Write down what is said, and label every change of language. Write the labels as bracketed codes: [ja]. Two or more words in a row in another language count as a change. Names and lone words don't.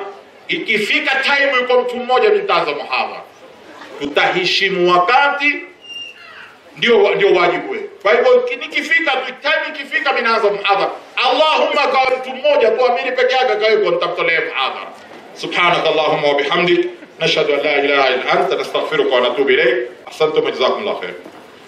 [sw] Ikifika time yuko mtu mmoja nitaanza muhadhara. Tutaheshimu wakati, ndio wajibu wetu. Kwa hivyo nikifika time ikifika mimi naanza muhadhara. Allahumma kwa mtu mmoja kuamini peke yake kwa hivyo nitamtolea muhadhara. [ar] سبحانك اللهم وبحمدك نشهد أن لا إله إلا أنت نستغفرك ونتوب إليك. أحسنتم وجزاكم الله خير.